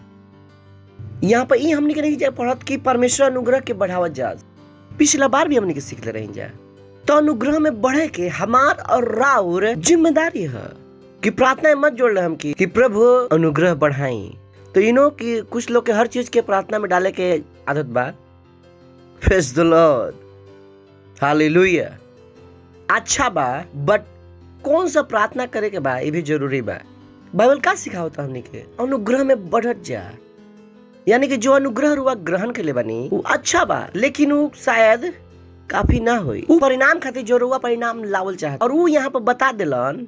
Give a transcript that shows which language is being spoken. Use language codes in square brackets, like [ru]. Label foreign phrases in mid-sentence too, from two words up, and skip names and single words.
[bho] यहाँ पर हमने के नहीं जा पढ़त कि परमेश्वर अनुग्रह के बढ़ावत जा। पिछला बार भी हमने के सीख ले रही जा। तो अनुग्रह में बढ़े के हमार और राउर जिम्मेदारी है कि प्रार्थना में मत जोड़ रहे हम कि प्रभु अनुग्रह बढ़ाई। तो कि कुछ लोग के हर चीज के प्रार्थना में डाले के आदत बा। [en] प्रेज द लॉर्ड, हालेलुया। [bho] अच्छा बा, बट कौन सा प्रार्थना करे के बा ये भी जरूरी बा। बाइबल का सिखावता हमने के अनुग्रह में बढ़त जा, यानी कि जो अनुग्रह रुआ ग्रहण के लिए बनी वो अच्छा बा, लेकिन वो शायद काफी ना होई। वो परिणाम खातिर जो रुआ परिणाम लावल चाहत और वो यहाँ पर बता दिलन।